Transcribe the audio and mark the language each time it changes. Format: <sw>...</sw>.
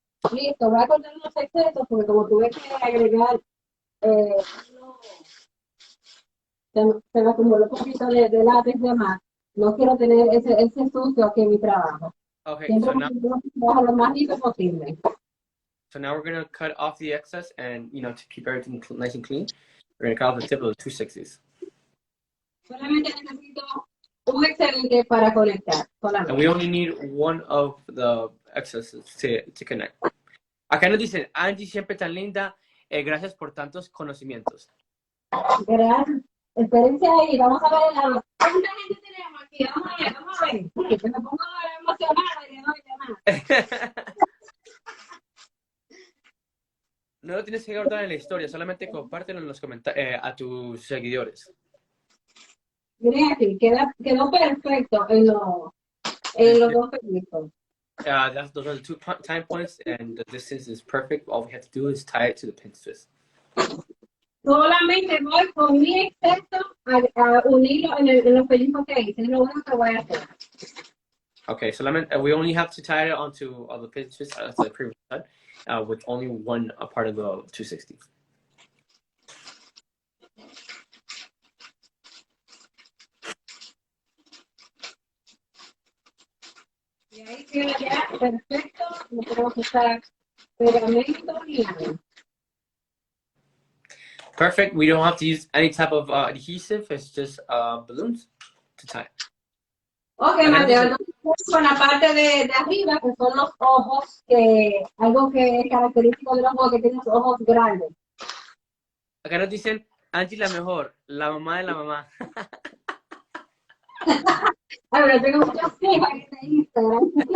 <es>Listo, voy a contar unos secretos porque como tuve que agregar, se me acumuló un poquito de látex de más. No quiero tener ese sucio aquí en mi trabajo.</es> <en>Okay,</en> <es>Siempre trabajo lo más limpio posible.</es> <en>So now we're going to cut off the excess and, to keep everything nice and clean, we're going to cut off the tip of the 260s.</en> <es>Solamente necesito un excelente para conectar. Solamente.</es> <en>And we only need one of the excesses to connect.</en> <es>Acá nos dicen, Angie, siempre tan linda, gracias por tantos conocimientos. Gracias. Espérense ahí, vamos a ver el lado. ¿Cuánta gente tenemos aquí? Vamos a ver. Que me pongo emocionada y no llamar. No lo tienes que guardar en la historia, solamente compártelo en los comentarios a tus seguidores. Miren aquí, quedó perfecto en los dos pellizcos.</es> <en>Those are the 2 time points, and the distance is perfect. All we have to do is tie it to the pin twist.</en> <es>Solamente voy con mi exceso a unirlo en los pellizcos que hice. Es lo único que voy a hacer.</es> <en>Okay,</en> <es>solamente,</es> <en>we only have to tie it onto the pin twist, as I previously said, with only one part of the 260.</en> <es>Y ahí queda ya perfecto. No tenemos que usar pegamento ni nada.</es> <en>Perfect. We don't have to use any type of adhesive. It's just balloons to tie.</en> <es>Ok, Mateo. con la parte de arriba, que son los ojos, que algo que es característico de los ojos, que tienen los ojos grandes. Acá nos dicen, Angie la mejor, la mamá de la mamá. A ver, tengo muchas quejas en Instagram.</es>